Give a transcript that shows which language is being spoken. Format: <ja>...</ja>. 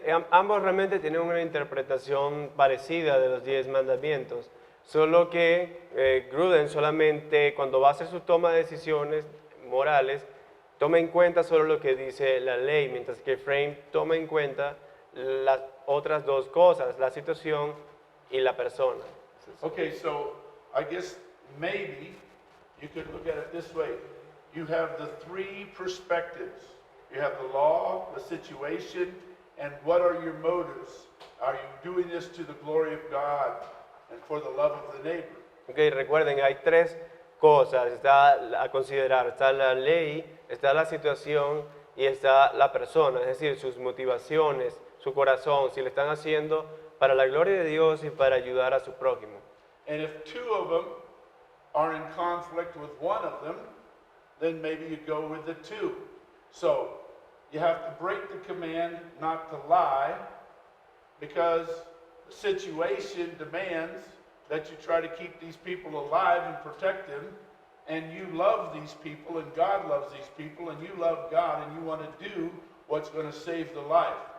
<es>Ambos realmente tienen una interpretación parecida de los 10 mandamientos, solo que Gruden solamente cuando va a hacer su toma de decisiones morales, toma en cuenta solo lo que dice la ley, mientras que Frame toma en cuenta las otras dos cosas, la situación y la persona.</es> <en>Okay, so I guess maybe you could look at it this way. You have the three perspectives. You have the law, the situation, and what are your motives? Are you doing this to the glory of God and for the love of the neighbor?</en> <es>Okay, recuerden, hay tres cosas a considerar. Está la ley, está la situación y está la persona, es decir, sus motivaciones, su corazón, si le están haciendo para la gloria de Dios y para ayudar a su prójimo.</es> <en>And if two of them are in conflict with one of them, then maybe you go with the two. So you have to break the command not to lie because the situation demands that you try to keep these people alive and protect them, and you love these people and God loves these people and you love God and you want to do what's going to save the life.</en>